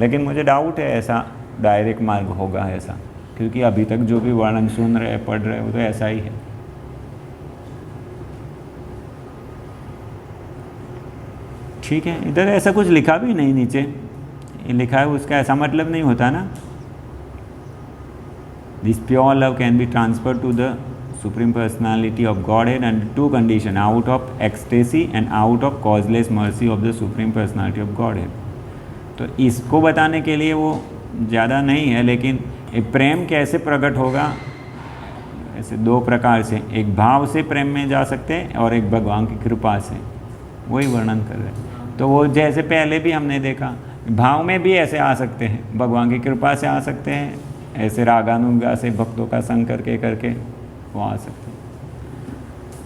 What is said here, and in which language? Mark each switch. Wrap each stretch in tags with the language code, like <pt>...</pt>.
<hi>लेकिन मुझे डाउट है ऐसा डायरेक्ट मार्ग होगा ऐसा, क्योंकि अभी तक जो भी वर्णन सुन रहे पढ़ रहे वो तो ऐसा ही है। ठीक है, इधर ऐसा कुछ लिखा भी नहीं, नीचे ये लिखा है उसका ऐसा मतलब नहीं होता ना।</hi> <en>This pure love can be transferred to the Supreme Personality of Godhead under 2 conditions, out of ecstasy and out of causeless mercy of the Supreme Personality of Godhead.</en> <hi>तो इसको बताने के लिए वो ज़्यादा नहीं है, लेकिन प्रेम कैसे प्रकट होगा, ऐसे 2 प्रकार से, एक भाव से प्रेम में जा सकते हैं और एक भगवान की कृपा से, वही वर्णन कर रहे हैं। तो वो जैसे पहले भी हमने देखा, भाव में भी ऐसे आ सकते हैं, भगवान की कृपा से आ सकते हैं, ऐसे रागानुगा से भक्तों का संग करके वो आ सकते हैं।</hi>